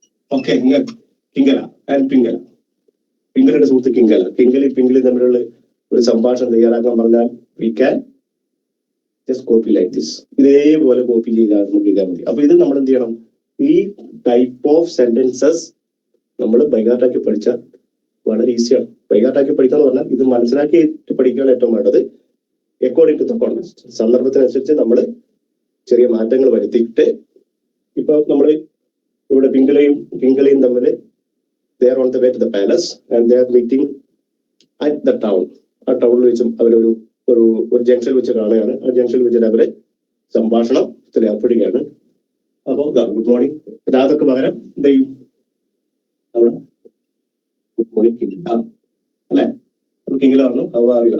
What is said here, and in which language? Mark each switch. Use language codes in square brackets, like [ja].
[ml] Okay, കിങ്കല and പിങ്കളയുടെ സുഹൃത്ത് കിങ്കലി തമ്മിലുള്ള ഒരു സംഭാഷണം തയ്യാറാക്കാൻ പറഞ്ഞാൽ [en] We can just copy like this. [ml] ഇതേപോലെ കോപ്പി ചെയ്താൽ നമുക്ക് ചെയ്താൽ മതി. അപ്പൊ ഇത് നമ്മൾ എന്ത് ചെയ്യണം? ഈ [en] type of sentences [ml] നമ്മൾ ബൈഹാർട്ടാക്കി പഠിച്ചാൽ വളരെ ഈസിയാണ്. ബൈഹാർട്ടാക്കി പഠിക്കുക എന്ന് പറഞ്ഞാൽ ഇത് മനസ്സിലാക്കി പഠിക്കുകയാണ് ഏറ്റവും വേണ്ടത്. [en] according to the context, [ml] സന്ദർഭത്തിനനുസരിച്ച് നമ്മൾ ചെറിയ മാറ്റങ്ങൾ വരുത്തിയിട്ട്, ഇപ്പൊ നമ്മൾ ഇവിടെ പിങ്കളയും തമ്മിൽ [en] they are on the way to the palace and they are meeting at the town. [ml] ആ ടൗണിൽ വെച്ചും അവരൊരു ജംഗ്ഷനിൽ വെച്ച് കാണുകയാണ്. ആ ജംഗ്ഷനിൽ വെച്ചിട്ട് അവര് സംഭാഷണം ഏർപ്പെടുകയാണ്. അപ്പോ ഗുഡ് മോർണിംഗ് രാധക്ക് പകരം എന്തെയും അവിടെ ഗുഡ് മോർണിംഗ് കിങ്കില അല്ലെ? കിങ്കില പറഞ്ഞു [en] How are you.